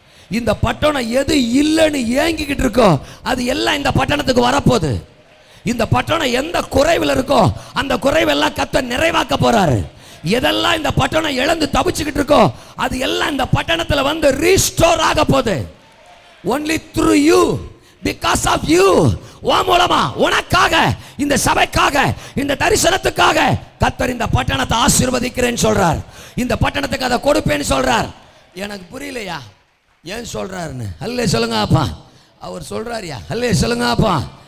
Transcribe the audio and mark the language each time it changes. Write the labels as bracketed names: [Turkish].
[Tamil] இந்த பட்டணம் எது இல்லைன்னு ஏங்கிக்கிட்டு இருக்கோ அது எல்லாம் இந்த பட்டணத்துக்கு வரப்போகுது. இந்த பட்டணம் எந்த குறைவில் இருக்கோ அந்த குறைவெல்லாம் கத்த நிறைவாக்க போறாரு. எதெல்லாம் இந்த பட்டணம் இழந்து தவிச்சுக்கிட்டு இருக்கோ அது எல்லாம் இந்த பட்டணத்தில் வந்து ரீஸ்டோர் ஆக போகுது. [English] only through you, because of you. [Tamil] உன் மூலமா, உனக்காக, இந்த சபைக்காக, இந்த தரிசனத்துக்காக கர்த்தர் இந்த பட்டணத்தை ஆசீர்வதிக்கிறேன்னு சொல்றார். இந்த பட்டணத்துக்கு அதை கொடுப்பேன்னு சொல்றார். எனக்கு புரியலையா ஏன் சொல்றாருன்னு? அல்லே சொல்லுங்க அப்பா. அவர் சொல்றாருயா. அல்லே சொல்லுங்க அப்பா.